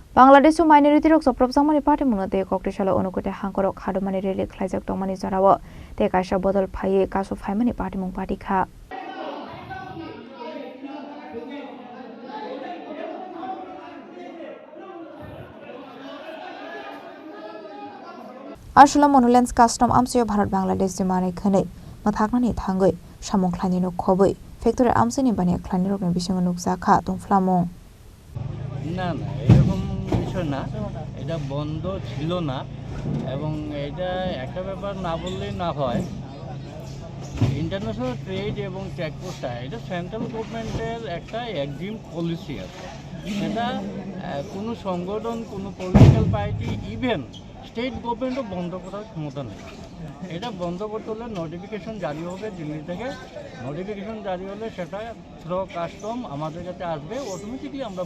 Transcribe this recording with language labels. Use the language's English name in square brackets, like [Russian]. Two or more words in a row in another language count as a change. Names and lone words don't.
[Kok Borok] Bangladesh minority rok soprop samani party munate koktishala onukote hangkorok hadumani rele khlaijak tongmani jarawo te kaisa bodol phaiye kaso phaimani party mung party kha Arshula monolens custom amsio Bharat Bangladesh jimane khane mathaknani thangoi samung khlani no khoboi factory amsini bani khlani rok ni bisingo nukja kha tongflamung [Bangla] না না এরকম বিষয় না এটা বন্ধ ছিল না এবং এটা একটা ব্যাপার না বললেই না হয় [English] international trade [Bangla] এবং চেকপোস্ট এটা [English] central governmentের একটা EXIM policy [Bangla] আছে এটা কোনো সংগঠন কোনো [English] political party even state governmentও [Bangla] বন্ধ করার ক্ষমতা নেই এটা বন্ধ করতে হলে নোটিফিকেশন জারি হবে দিল্লি থেকে নোটিফিকেশন জারি হলে সেটা [English] through custom [Bangla] আমাদের কাছে আসবে অটোমেটিকলি আমরা